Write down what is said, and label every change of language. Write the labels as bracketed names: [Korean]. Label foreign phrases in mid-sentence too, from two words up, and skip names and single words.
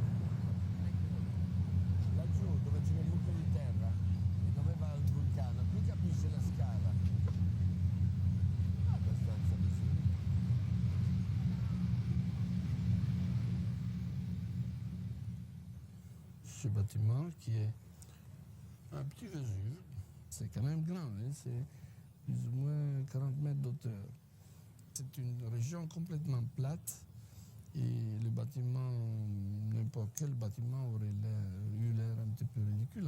[Italian] Laggiù dove c'è il buco di terra e dove va il vulcano, qui capisce la scala. Abbastanza vicino. [French] Ce bâtiment qui est un petit Vésuve, c'est quand même grand, hein, c'est plus ou moins 40 mètres d'auteur. C'est une région complètement plate et le bâtiment, n'importe quel bâtiment aurait eu l'air un petit peu ridicule.